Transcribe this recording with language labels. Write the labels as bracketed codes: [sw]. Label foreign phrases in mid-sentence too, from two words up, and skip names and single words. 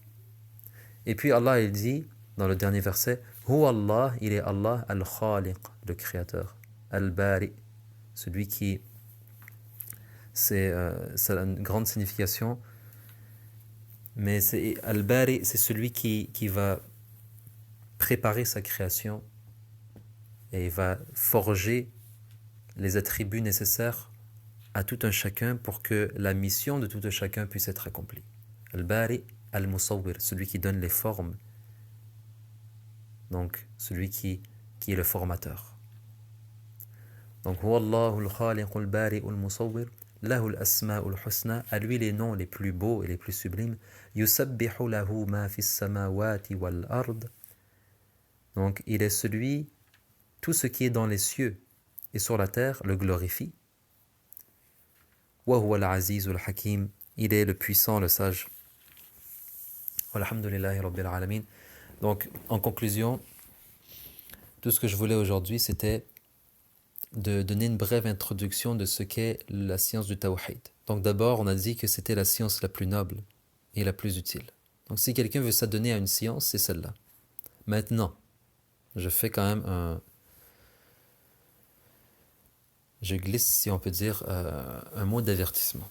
[fr] Et puis Allah il dit dans le dernier verset, [ar] هو الله, [fr] il est Allah al-Khaliq, le créateur, al-Bari, celui qui, c'est une grande signification, mais al-Bari, c'est celui qui va préparer sa création et va forger les attributs nécessaires à tout un chacun pour que la mission de tout un chacun puisse être accomplie. [ar] البارئ المصور, [fr] celui qui donne les formes, donc celui qui est le formateur. [ar] Donc هو الله الخالق البارئ المصور له الأسماء الحسنى, [fr] à lui les noms les plus beaux et les plus sublimes, [ar] يسبح له ما في السماوات والأرض. [fr] Donc il est celui, tout ce qui est dans les cieux et sur la terre le glorifie. [ar] وهو العزيز الحكيم, [fr] il est le puissant, le sage. [ar] والحمد لله رب العالمين. [fr] Donc en conclusion, tout ce que je voulais aujourd'hui, c'était de donner une brève introduction de ce qu'est la science du tawhid. Donc d'abord, on a dit que c'était la science la plus noble et la plus utile. Donc si quelqu'un veut s'adonner à une science, c'est celle-là. Maintenant, je fais quand même je glisse, si on peut dire, un mot d'avertissement.